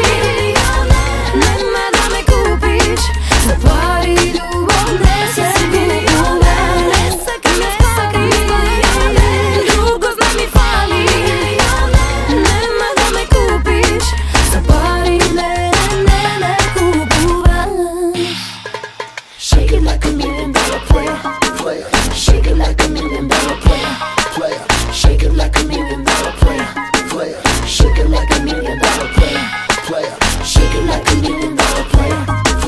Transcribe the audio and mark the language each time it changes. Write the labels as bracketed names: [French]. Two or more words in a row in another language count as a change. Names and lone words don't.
[Macedonian] Нема да ме купиш за пари, љубов не се купува. Не сакам јас пари. Друго знам ми фали. Нема да ме купиш за пари, мене не купуваш. [English] Shake it like $1 million player, player. Shake it like $1 million player, player. Shake it like $1 million player, player. Shake it like $1 million player, player. Shake it like $1 million player.